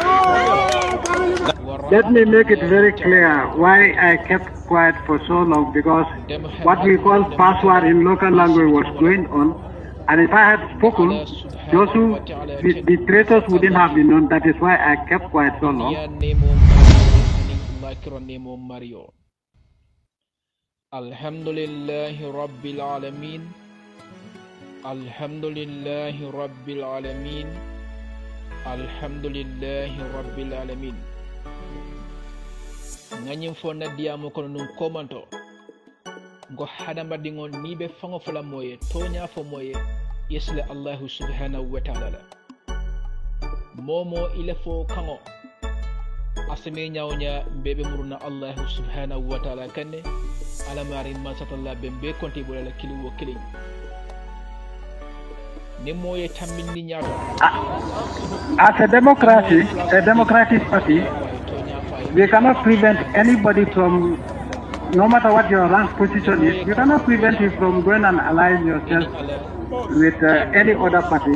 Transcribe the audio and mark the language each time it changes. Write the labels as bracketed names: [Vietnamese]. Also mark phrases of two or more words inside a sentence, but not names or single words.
[English] Let me make it very clear why I kept quiet for so long, because what we call password in local language was going on, and if I had spoken, those who, the traitors wouldn't have been known. That is why I kept quiet so long. [Arabic] الحمد لله رب العالمين. الحمد لله رب العالمين. الحمد لله رب العالمين. [Mandingo] Nganyim fonna diamo kono nun komanto go hadama dingon ni be fango fala moye tonya fo moye yesle [Arabic] الله سبحانه وتعالى [Mandingo] momo ile fo kango asme nyawnya bebe muruna [Arabic] الله سبحانه وتعالى [Mandingo] kanne alamari masatalla bembe konti bolala kili wo kili ni moye tambini nyato [English] as a democratic party, we cannot prevent anybody from, no matter what your rank position is, you cannot prevent you from going and align yourself with any other party.